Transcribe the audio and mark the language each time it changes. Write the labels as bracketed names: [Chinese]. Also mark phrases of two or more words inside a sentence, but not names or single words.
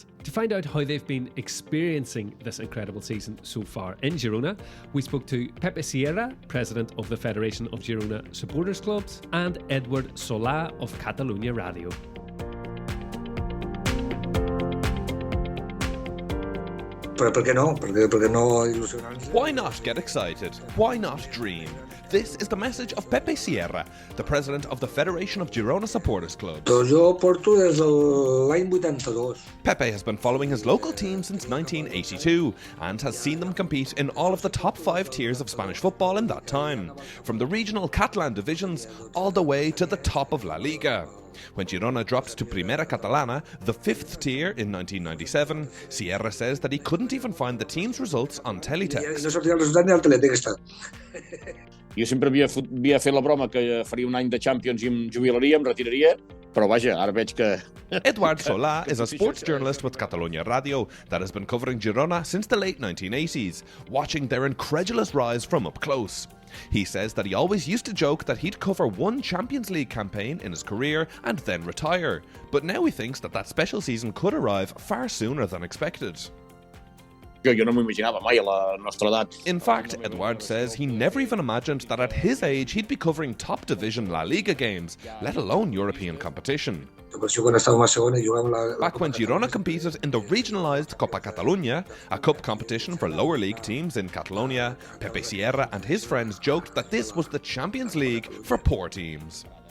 [English] To find out how they've been experiencing this incredible season so far in Girona, we spoke to Pepe Sierra, president of the Federation of Girona Supporters Clubs, and Eduard Solà of Catalonia Ràdio. Why not get excited? Why not dream? This is the message of Pepe Sierra, the president of the Federation of Girona Supporters Clubs. [Catalan] Jo porto des de l'any 82. [English] Pepe has been following his local team since 1982 and has seen them compete in all of the top 5 tiers of Spanish football in that time, from the regional Catalan divisions all the way to the top of La Liga. When Girona dropped to Primera Catalana, the 5th tier, in 1997, Sierra says that he couldn't even find the team's results on teletext. [Catalan] No sortia el resultat ni al teletext. Jo sempre havia fet la broma que faria un any de Champions i em jubilaria, em retiraria, però vaja, ara veig que... [English] Eduard Solà is a sports journalist with Catalunya Ràdio that has been covering Girona since the late 1980s, watching their incredulous rise from up close. He says that he always used to joke that he'd cover one Champions League campaign in his career and then retire, but now he thinks that special season could arrive far sooner than expected. [Catalan] Jo no m'ho imaginava mai a la nostra edat. [English] In fact, Eduard says he never even imagined that at his age he'd be covering top division La Liga games, let alone European competition. Back when Girona competed in the regionalised Copa Catalunya, a cup competition for lower league teams in Catalonia, Pepe Sierra and his friends joked that this was the Champions League for poor teams.